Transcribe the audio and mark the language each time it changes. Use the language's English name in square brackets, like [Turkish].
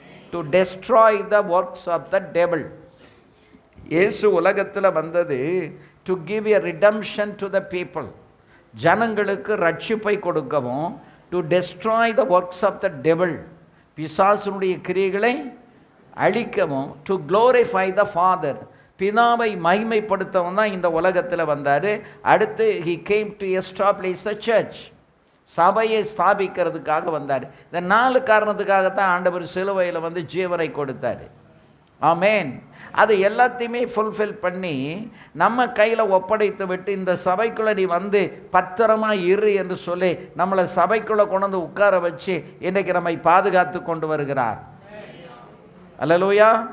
[English] To destroy the works of the devil. [Tamil] இயேசு உலகத்தில் வந்தது [English] To give a redemption to the people. [Tamil] ஜனங்களுக்கு ரட்சிப்பை கொடுக்கவும், [English] to destroy the works of the devil, [Tamil] பிசாசுடைய கிரியைகளை அழிக்கவும், [English] to glorify the father, [Tamil] பிதாவை மகிமைப்படுத்தவும் தான் இந்த உலகத்தில் வந்தார். அடுத்து [English] he came to establish the church, [Tamil] சபையை ஸ்தாபிக்கிறதுக்காக வந்தார். இந்த 4 காரணத்துக்காகத்தான் ஆண்டவர் சிலுவையில் வந்து ஜீவனை கொடுத்தார். ஆமேன். அது எல்லாத்தையுமே ஃபுல்ஃபில் பண்ணி நம்ம கையில் ஒப்படைத்து விட்டு, இந்த சபைக்குள்ளே நீ வந்து பத்திரமாக இரு என்று சொல்லி நம்மளை சபைக்குள்ளே கொண்டு வந்து உட்கார வச்சு இன்றைக்கு நம்மை பாதுகாத்து கொண்டு வருகிறார். அல்லேலூயா.